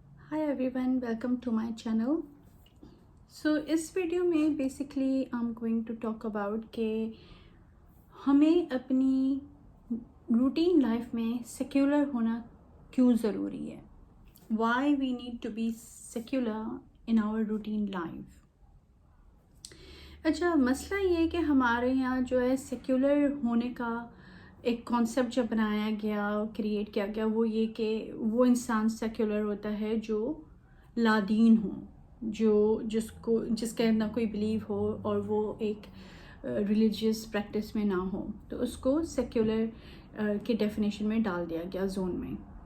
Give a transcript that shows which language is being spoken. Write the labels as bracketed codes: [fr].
[en] Hi everyone, welcome to my channel. So [hi] इस video में basically [en] I'm going to talk about [hi] कि हमें अपनी रूटीन लाइफ में सेक्युलर होना क्यों ज़रूरी है. [en] Why we need to be secular in our routine life. [hi] अच्छा, मसला ये है कि हमारे यहाँ जो है सेक्युलर होने का एक कॉन्सेप्ट जब बनाया गया, क्रिएट किया गया, वो ये कि वो इंसान सेक्युलर होता है जो लादीन हो, जिसका ना कोई बिलीव हो और वो एक रिलीजियस प्रैक्टिस में ना हो, तो उसको सेक्युलर के डेफिनेशन में डाल दिया गया, जोन में.